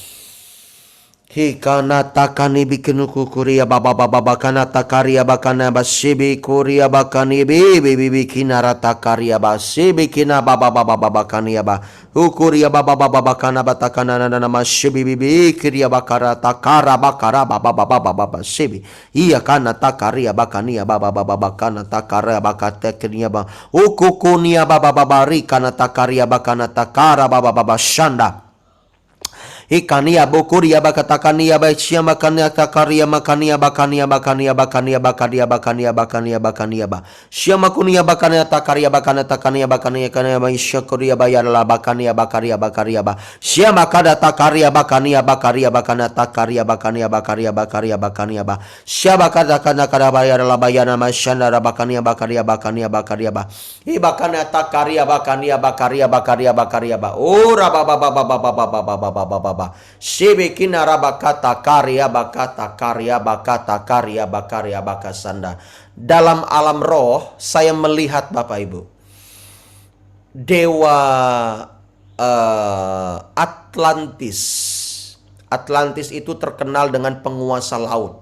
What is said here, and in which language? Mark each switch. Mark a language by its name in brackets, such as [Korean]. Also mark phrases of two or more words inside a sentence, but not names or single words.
[Indonesian] Hikana takani bikinu kuria baba baba bakana takaria bakana basibi kuria bakani bibi bibi kinara takaria basibi kina baba baba baba kania ba ukuria baba baba bakana batakana nana masibi bibi kiria bakara takara bakara baba baba baba basibi iya kana takaria bakania baba baba bakana takara bakate kinia ba ukukunia baba baba rikana takaria bakana takara baba baba shanda. Ikania bokuria bakatakania baishia makania takaria makania bakania bakania bakania bakadia bakania bakania bakania ba shia makunia bakania takaria bakana takania bakania kania baishia kuria bayar la bakania bakaria bakaria ba shia makada takaria bakania bakaria bakana takaria bakania bakaria bakaria bakania ba shia bakada kana kada bayar la bayana mashana bakania bakaria bakania bakaria ba ibakana takaria bakania bakaria bakaria bakaria ba ora baba baba baba baba baba baba. Shibikina rabakata karya bakata karya bakasanda. Dalam alam roh saya melihat Bapak Ibu, dewa Atlantis. Atlantis itu terkenal dengan penguasa laut.